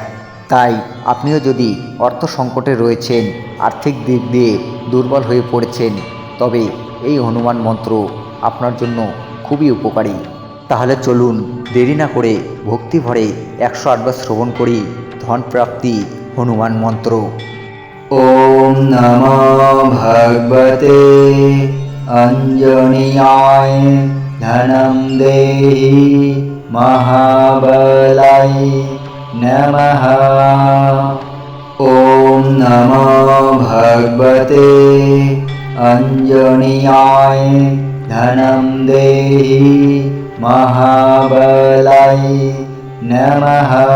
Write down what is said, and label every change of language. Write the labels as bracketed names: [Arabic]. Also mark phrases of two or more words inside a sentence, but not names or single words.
[Bangla] তাই আপনিও যদি অর্থ সংকটে রয়েছেন, আর্থিক দিক দিয়ে দুর্বল হয়ে পড়েছেন, তবে এই হনুমান মন্ত্র আপনার জন্য খুবই উপকারী। তাহলে চলুন দেরি না করে ভক্তি ভরে 108 বার শ্রবণ করি ধন প্রাপ্তি হনুমান মন্ত্র। [Sanskrit] ওম নমো ভগবতে অঞ্জনেয়ায় ধনম দেহি মহাবলাই নমঃ। ওম নমো ভগবতে অঞ্জনেয়ায় ধনম দেহি মহাবলাই নমঃ।